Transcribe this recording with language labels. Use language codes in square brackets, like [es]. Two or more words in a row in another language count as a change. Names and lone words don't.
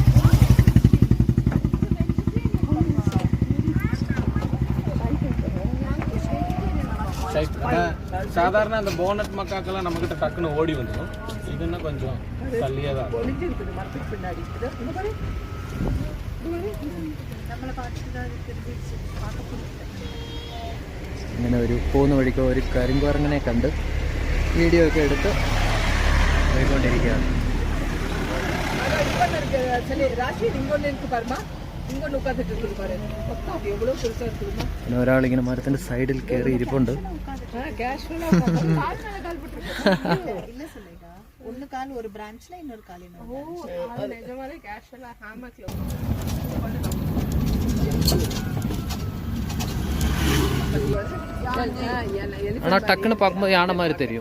[ta] சாதாரண அந்த [en] bonnet macaque [ta] நம்ம கிட்ட டக்குன்னு ஓடி வந்துடும். இதுன்னா கொஞ்சம் தள்ளியே தான் நம்மளை பார்த்துட்டு [ml] അങ്ങനെ ഒരു പോകുന്ന വഴിക്ക് ഒരു കരിങ്കുരങ്ങനെ കണ്ട് വീഡിയോ ഒക്കെ എടുത്ത് പോയിക്കൊണ്ടിരിക്കുകയാണ്. പിന്നെ ഒരാളിങ്ങനെ മരത്തിൻ്റെ സൈഡിൽ കയറി ഇരിപ്പുണ്ട്. [ta] இல்ல சொல்லுங்க ஒன்னு கால் ஒரு பிரான்ச்ல இன்னொரு கால் ஆனா டக்குன்னு பார்க்கும்போது யானை மாதிரி தெரியும்.